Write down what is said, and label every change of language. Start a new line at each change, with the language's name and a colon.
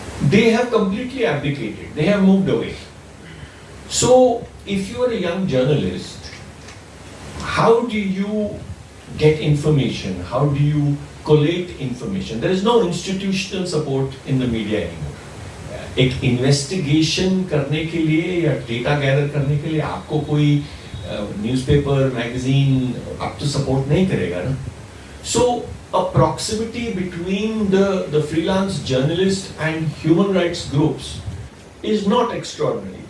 English: They have completely abdicated, they have moved away. So if you are a young journalist, how do you get information? How do you collate information? There is no institutional support in the media anymore.
Hindi: एक investigation करने के लिए या data gather करने के लिए आपको कोई न्यूज़पेपर, मैगजीन आप तो सपोर्ट नहीं करेगा ना.
English: So a proximity between the freelance journalist and human rights groups is not extraordinary.